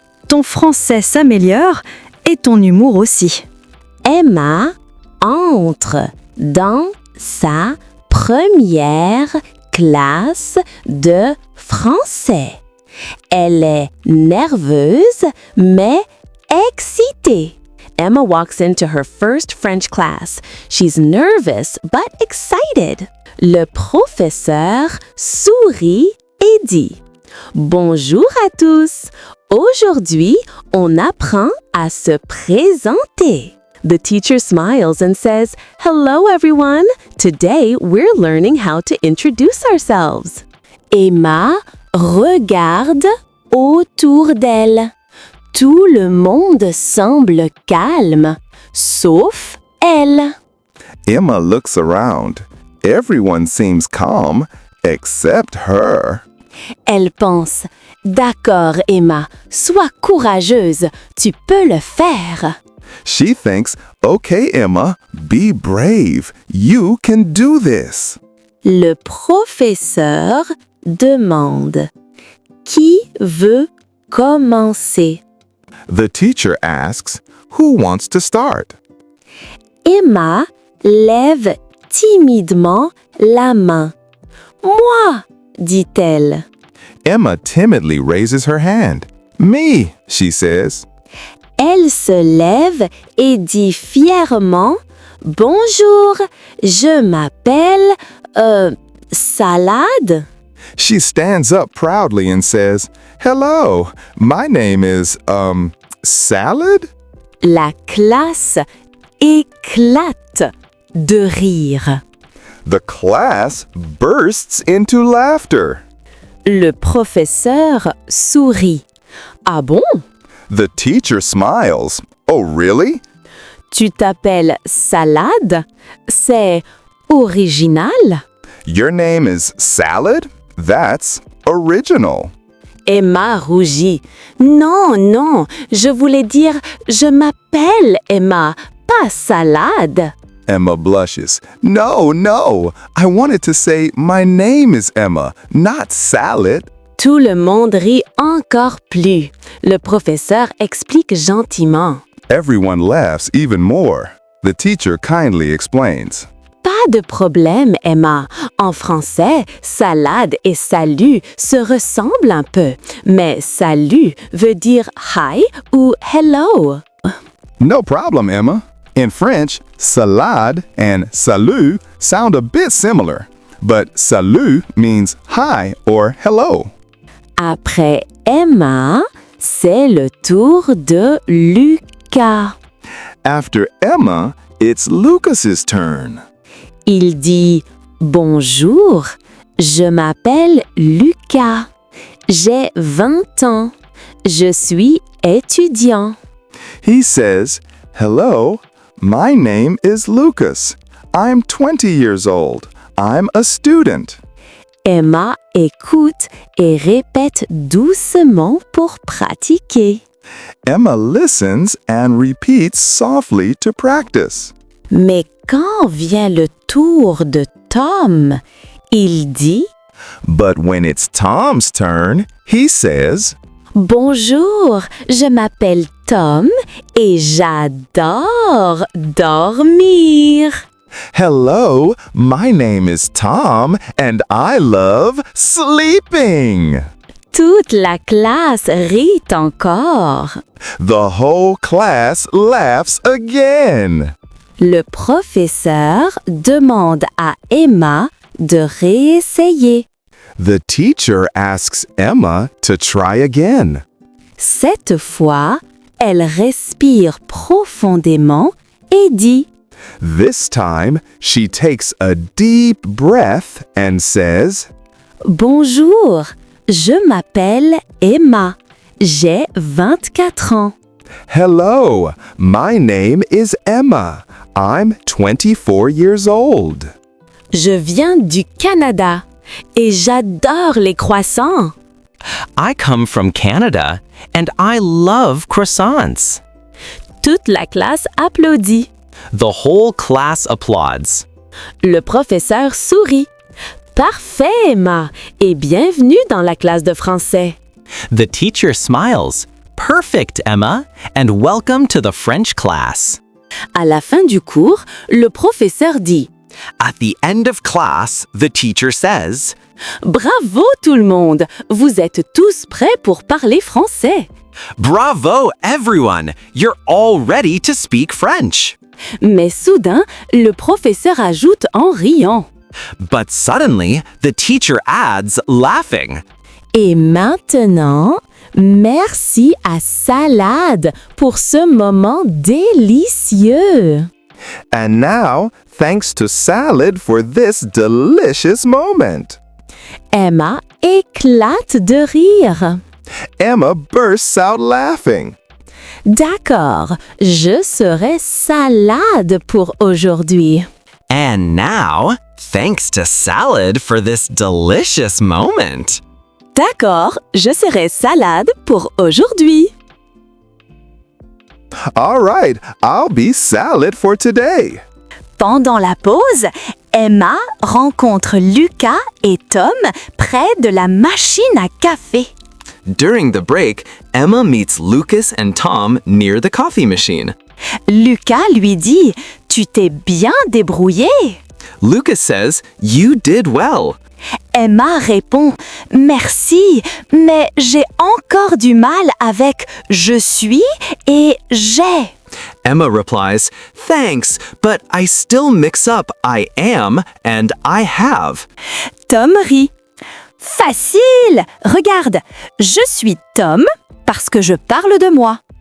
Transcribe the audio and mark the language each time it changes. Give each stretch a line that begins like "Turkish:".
French: Ton français s'améliore et ton humour aussi. Emma entre dans sa première classe de français. Elle est nerveuse mais excitée.
English: Emma walks into her first French class. She's nervous but excited.
French: Le professeur sourit et dit Bonjour à tous. Aujourd'hui, on apprend à se présenter.
English: The teacher smiles and says, Hello everyone. Today we're learning how to introduce ourselves.
French: Emma regarde autour d'elle. Tout le monde semble calme, sauf elle.
English: Emma looks around. Everyone seems calm except her.
French: Elle pense, D'accord Emma, sois courageuse, tu peux le faire.
English: She thinks, okay, Emma, be brave. You can do this.
French: Le professeur demande, Qui veut commencer?
English: The teacher asks, who wants to start?
French: Emma lève timidement la main. Moi, dit-elle.
English: Emma timidly raises her hand. Me, she says.
French: Elle se lève et dit fièrement Bonjour, je m'appelle Salade.
English: She stands up proudly and says, Hello, my name is, Salad?
French: La classe éclate de rire.
English: The class bursts into laughter.
French: Le professeur sourit. Ah bon?
English: The teacher smiles. Oh, really?
French: Tu t'appelles Salade? C'est original?
English: Your name is Salad? That's original.
French: Emma rougit. Non, non, je voulais dire je m'appelle Emma, pas Salade.
English: Emma blushes. No, no. I wanted to say my name is Emma, not Salad.
French: Tout le monde rit encore plus. Le professeur explique gentiment.
English: Everyone laughs even more. The teacher kindly explains.
French: Pas de problème, Emma. En français, salade et salut se ressemblent un peu, mais salut veut dire
English: hi
French: ou
English: hello. No problem, Emma. In French, salade and salut sound a bit similar, but salut means hi or hello.
French: Après Emma, c'est le tour de Lucas.
English: After Emma, it's Lucas's turn.
French: Il dit Bonjour, je m'appelle Lucas. J'ai 20 ans. Je suis étudiant.
English: He says, Hello, my name is Lucas. I'm 20 years old. I'm a student.
French: Emma écoute et répète doucement pour pratiquer.
English: Emma listens and repeats softly to practice.
French: Mais quand vient le tour de Tom, il dit
English: But when it's Tom's turn, he says,
French: Bonjour, je m'appelle Tom et j'adore dormir.
English: Hello, my name is Tom and I love sleeping.
French: Toute la classe rit encore.
English: The whole class laughs again.
French: Le professeur demande à Emma de réessayer.
English: The teacher asks Emma to try again.
French: Cette fois, elle respire profondément et dit
English: This time, she takes a deep breath and says,
French: Bonjour, je m'appelle Emma. J'ai 24 ans.
English: Hello, my name is Emma. I'm 24 years old.
French: Je viens du Canada et j'adore les croissants.
English: I come from Canada and I love croissants.
French: Toute la classe applaudit.
English: The whole class applauds.
French: Le professeur sourit. Parfait, Emma, et bienvenue dans la classe de français.
English: The teacher smiles. Perfect, Emma, and welcome to the French class.
French: À la fin du cours, le professeur dit
English: At the end of class, the teacher says,
French: Bravo tout le monde, vous êtes tous prêts pour parler français.
English: Bravo, everyone! You're all ready to speak French.
French: Mais soudain, le professeur ajoute en riant.
English: But suddenly, the teacher adds, laughing.
French: Et maintenant, merci à Salade pour ce moment délicieux.
English: And now, thanks to Salad for this delicious moment.
French: Emma éclate de rire.
English: Emma bursts out laughing.
French: D'accord, je serai salade pour aujourd'hui.
English: And now, thanks to Salad for this delicious moment.
French: D'accord, je serai salade pour aujourd'hui.
English: All right, I'll be Salad for today.
French: Pendant la pause, Emma rencontre Lucas et Tom près de la machine à café.
English: During the break, Emma meets Lucas and Tom near the coffee machine.
French: Lucas lui dit « Tu t'es bien débrouillé ».
English: Lucas says, "You did well."
French: Emma répond « Merci, mais j'ai encore du mal avec « je suis » et « j'ai ».
English: Emma replies, "Thanks, but I still mix up I am and I have."
French: Tom rit. Facile! Regarde, je suis Tom parce que je parle de moi.